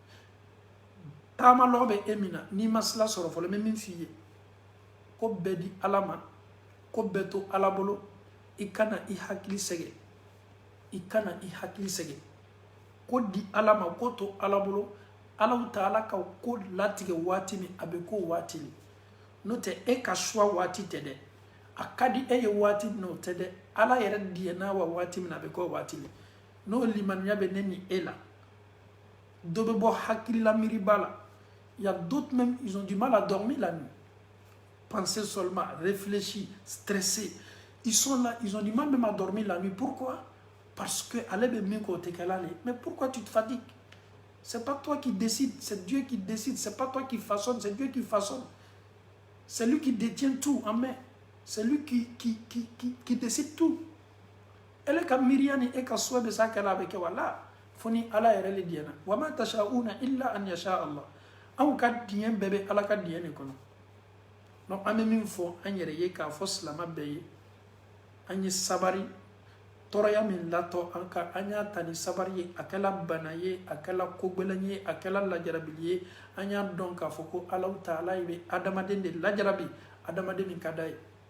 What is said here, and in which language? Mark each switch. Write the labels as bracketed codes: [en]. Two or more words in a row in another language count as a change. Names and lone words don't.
[bm] taama lɔgɔ bɛ e min na n'i ma sila sɔrɔ fɔlɔ n bɛ min f'i ye ko bɛɛ di ala ma ko bɛɛ to ala bolo i kana i hakili sɛgɛ i kana i hakili sɛgɛ ko di ala ma ko to ala bolo ala ta ala ka ko latigɛ waati min a bɛ ko waati min n'o tɛ e ka choix waati tɛ dɛ a ka di e ye waati min o tɛ dɛ ala yɛrɛ diɲɛna wa waati min a bɛ k'o waati min n'o limaniya bɛ ne ni e la dɔ bɛ bɔ hakilila miiriba la [fr] il y a d'autres même ils ont du mal à dormir la nuit penser seulement réfléchir stresser ils sont là ils ont du mal même à dormir la nuit pourquoi parce que [bm] ale bɛ min k'o tɛ kɛla le [fr] mais pourquoi tu te fatigues c'est pas toi qui décide c'est Dieu qui décide c'est pas toi qui façonne c'est Dieu qui façonne c'est lui qui détient tout en main c'est lui qui décide tout [bm] ele ka miiriya ni e ka souhait bɛ se a kɛla a bɛ kɛ wala fo ni ala yɛrɛ le diɲɛna wa [ar] ما تشاؤون إلا أن يشاء الله [bm] anw ka diɲɛ bɛɛ bɛ ala ka diɲɛ de kɔnɔ donc an bɛ min fɔ an yɛrɛ ye k'a fɔ silama bɛɛ ye an ye sabari tɔɔrɔya min latɔ an ka an y'a ta ni sabari ye a kɛla bana ye a kɛla kogɛlɛn ye a kɛla lajarabili ye an y'a dɔn k'a fɔ ko alahu taala bɛ adamaden de lajarabi adamaden min ka d'a ye